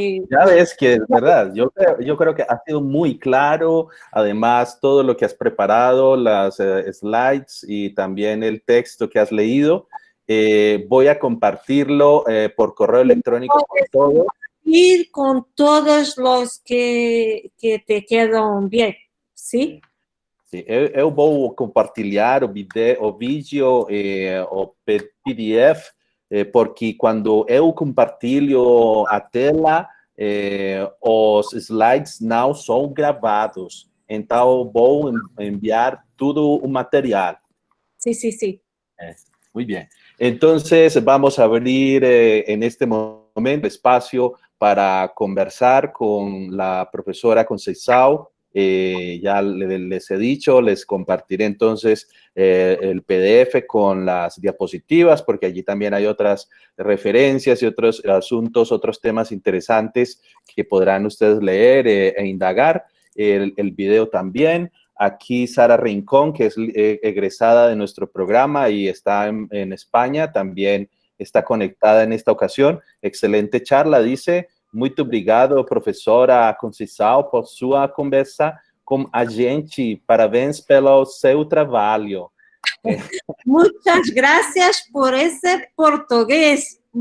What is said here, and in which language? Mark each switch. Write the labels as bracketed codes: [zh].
[es] ya ves que es verdad, yo creo que ha sido muy claro, además todo lo que has preparado, las slides y también el texto que has leído, voy a compartirlo por correo electrónico con todos. Ir con todos los que te quedan bien, ¿sí? [pt] Sim, eu vou compartilhar o vídeo, o PDF, porque quando eu compartilho a tela, os slides não são gravados. Então, vou enviar todo o material. [es] Sí, sí, sí. Muy bien. Entonces, vamos a abrir en este momento espacio para conversar con la profesora Conceição. Ya les he dicho, les compartiré entonces el PDF con las diapositivas, porque allí también hay otras referencias y otros asuntos, otros temas interesantes que podrán ustedes leer e indagar. El video también. Aquí Sara Rincón, que es egresada de nuestro programa y está en España, también está conectada en esta ocasión. Excelente charla, dice. [pt] Muito obrigado, professora Conceição, por sua conversa com a gente. Parabéns pelo seu trabalho. [es] Muchas gracias por ese portugués.